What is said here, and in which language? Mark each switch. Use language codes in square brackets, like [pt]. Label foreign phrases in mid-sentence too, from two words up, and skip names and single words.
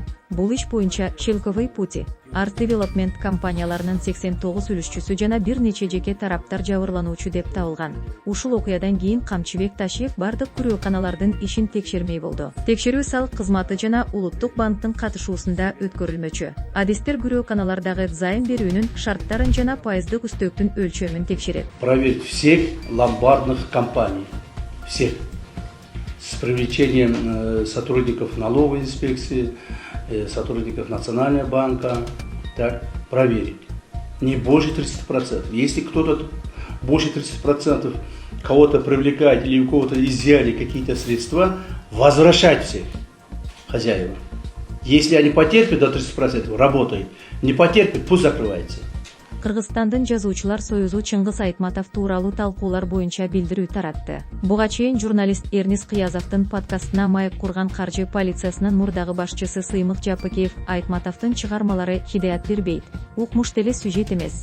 [ky] Бул иш боюнча Шелковый пути, Art Development компанияларынын 89 үлүшчүсү жана бир нече жеке тараптар жабырлануучу деп табылган. Ушул окуядан кийин Камчыбек Ташиев бардык күрөөканалардын ишин текшермей болду. Текшерүү салык кызматы жана Улуттук банктын катышуусунда өткөрүлмөчү. Адистер күрөөканалардагы займ берүүнүн шарттарын жана пайыздык үстөктүн өлчөмүн текшерет. [ru] Проверить всех ломбардных компаний, всех, с привлечением сотрудников налоговой инспекции, сотрудников Национального банка, так, проверить. Не больше 30%. Если кто-то больше 30% кого-то привлекает или у кого-то изъяли какие-то средства, возвращать всех хозяевам. Если они потерпят до 30%, работает. Не потерпят, пусть закрывается. [ky] Кыргызстандын жазуучулар союзу Чыңгыз Айтматов тууралуу талкуулар боюнча билдирүү таратты. Буга чейин журналист Эрнис Кыязовдун подкастына маек курган каржы полициясынын мурдагы башчысы Сыймык Жапыкеев Айтматовдун чыгармалары хидаят бербейт. Укмуш деле сюжет эмес.